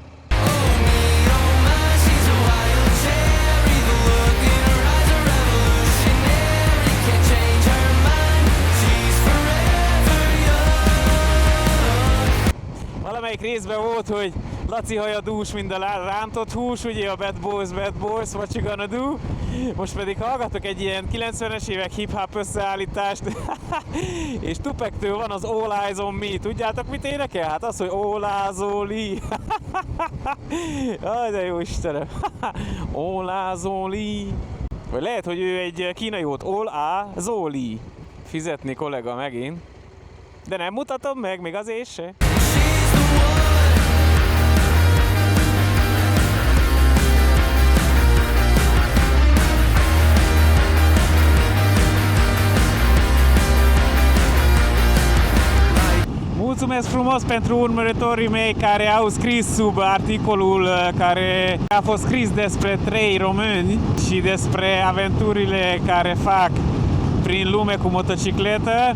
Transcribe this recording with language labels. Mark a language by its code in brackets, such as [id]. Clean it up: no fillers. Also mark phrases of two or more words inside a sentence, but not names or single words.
[hu] Valamelyik részben volt, hogy Laci haja dús, mint a rántott hús, ugye a Bad Boys, [en] what you gonna do? [hu] Most pedig hallgatok egy ilyen 90-es évek hip-hop összeállítást, és Tupac-től van az All Eyes on Me. Tudjátok, mit énekel? Hát az, hogy All Eyes on Me. Aj, de jó Istenem. All Eyes on Me. Vagy lehet, hogy ő egy kínai volt. All Eyes on Me. Fizetni kollega megint. De nem mutatom meg, még azért se. [ro] Mulțumesc frumos pentru urmăritorii mei care au scris sub articolul care a fost scris despre 3 români și despre aventurile care fac prin lume cu motocicletă.